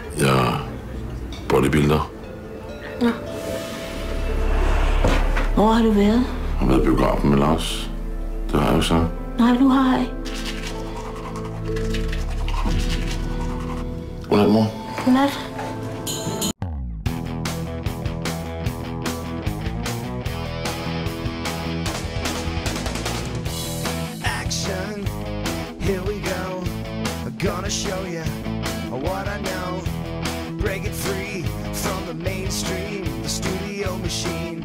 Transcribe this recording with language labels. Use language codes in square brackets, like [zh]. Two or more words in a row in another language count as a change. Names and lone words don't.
[da] Jeg er bodybuilder. Nå. Hvor har du været? Jeg har været i biografen med Lars. Det har jeg jo så. Nej, du har ikke. Godnat, mor. Godnat. [en] Action, here we go. I'm gonna show you what I know. Break it free from the mainstream, the studio machine.